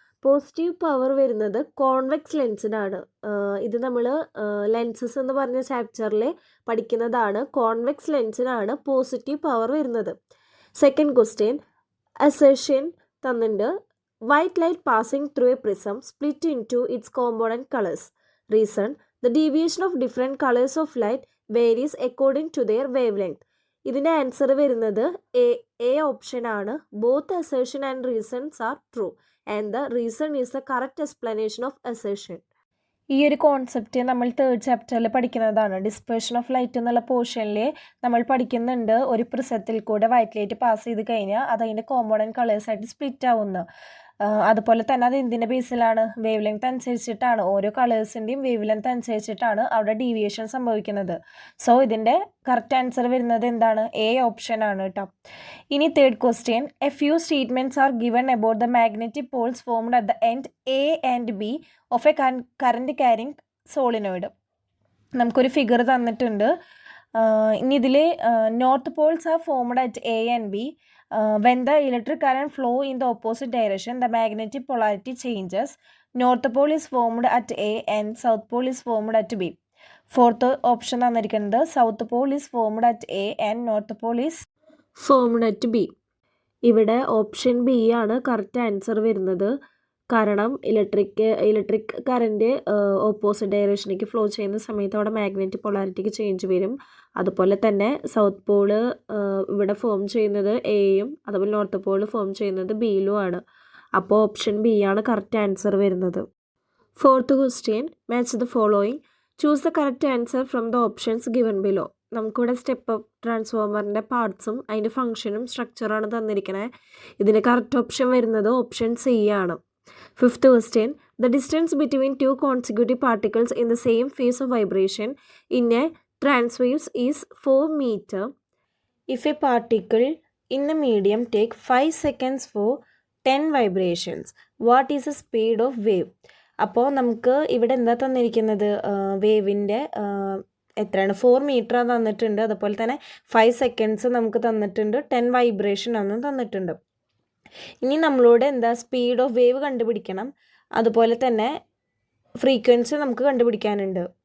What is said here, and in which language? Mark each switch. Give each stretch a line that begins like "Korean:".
Malayalam: Positive power വരുന്നത് convex ലെൻസിനാണ്. ഇത് നമ്മൾ ലെൻസസ് എന്ന് പറഞ്ഞ ചാപ്റ്ററിൽ പഠിക്കുന്നതാണ്. കോൺവെക്സ് ലെൻസിനാണ് പോസിറ്റീവ് പവർ വരുന്നത്. സെക്കൻഡ് ക്വസ്റ്റ്യൻ, അസേർഷൻ തന്നിട്ടുണ്ട്.
English: White light passing through a prism split into its component colours. Reason, the deviation of different colors of light varies according to their wavelength.
Malayalam: ഇതിൻ്റെ answer വരുന്നത് A option ആണ്.
English: Both assertion and reasons are true and the reason is the correct explanation of assertion.
Malayalam: ഈ ഒരു concept നമ്മൾ third ചാപ്റ്ററിൽ പഠിക്കുന്നതാണ്. Dispersion of light എന്നുള്ള പോർഷനിൽ നമ്മൾ പഠിക്കുന്നുണ്ട്. ഒരു പ്രിസത്തിൽ കൂടെ വൈറ്റ് ലൈറ്റ് പാസ് ചെയ്ത് കഴിഞ്ഞാൽ അത് അതിൻ്റെ കോമ്പോണൻറ്റ് കളേഴ്സായിട്ട് സ്പ്ലിറ്റ് ആവുന്നു. അതുപോലെ തന്നെ അത് എന്തിൻ്റെ ബേസിലാണ്? വേവ് ലെങ്ത് അനുസരിച്ചിട്ടാണ്. ഓരോ കളേഴ്സിൻ്റെയും വേവ് ലെങ്ത് അനുസരിച്ചിട്ടാണ് അവിടെ ഡീവിയേഷൻ സംഭവിക്കുന്നത്. സോ ഇതിൻ്റെ കറക്റ്റ് ആൻസർ വരുന്നത് എന്താണ്? എ ഓപ്ഷൻ ആണ് കേട്ടോ.
English: ഇനി third question, a few statements are given about the magnetic poles formed at the end A and B of a current carrying solenoid.
Malayalam: നമുക്കൊരു ഫിഗർ തന്നിട്ടുണ്ട്. ഇനി ഇതിൽ
English: North poles are formed at A and B. When the electric current flow in the opposite direction, the magnetic polarity changes. North pole is formed at A and south pole is formed at B. Fourth option
Malayalam: തന്നിരിക്കുന്നത്
English: south pole is formed at A and north pole is formed at B.
Malayalam: ഇവിടെ option B ആണ് correct answer വരുന്നത്. കാരണം electric current opposite ഡയറക്ഷനിലേക്ക് flow ചെയ്യുന്ന സമയത്ത് അവിടെ magnetic പൊളാരിറ്റിക്ക് change വരും. അതുപോലെ തന്നെ സൗത്ത് പോള് ഇവിടെ ഫോം ചെയ്യുന്നത് എയും അതുപോലെ നോർത്ത് പോള് ഫോം ചെയ്യുന്നത് ബിയിലുമാണ്. അപ്പോൾ ഓപ്ഷൻ ബി ആണ് കറക്റ്റ് ആൻസർ വരുന്നത്.
English: Fourth question, match the following. Choose the correct answer from the options given below.
Malayalam: നമുക്കിവിടെ സ്റ്റെപ്പ് അപ്പ് ട്രാൻസ്ഫോമറിൻ്റെ പാർട്സും അതിൻ്റെ ഫംഗ്ഷനും സ്ട്രക്ചറാണ് തന്നിരിക്കുന്നത്. ഇതിന് കറക്റ്റ് ഓപ്ഷൻ വരുന്നത് ഓപ്ഷൻ സി ആണ്.
English: Fifth question, the distance between two consecutive particles in the same phase of vibration in a transwaves is 4 meter. If a particle in the medium take 5 seconds for 10 vibrations, what is the speed of wave?
Malayalam: അപ്പോൾ നമുക്ക് ഇവിടെ എന്താ തന്നിരിക്കുന്നത്? വേവിൻ്റെ എത്രയാണ്? 4 metre തന്നിട്ടുണ്ട്. അതുപോലെ തന്നെ 5 seconds നമുക്ക് തന്നിട്ടുണ്ട്. 10 വൈബ്രേഷൻ ആണ് തന്നിട്ടുണ്ട്. ഇനി നമ്മളോട് എന്താ? സ്പീഡ് ഓഫ് വേവ് കണ്ടുപിടിക്കണം. അതുപോലെ തന്നെ ഫ്രീക്വൻസി നമുക്ക് കണ്ടുപിടിക്കാനുണ്ട്.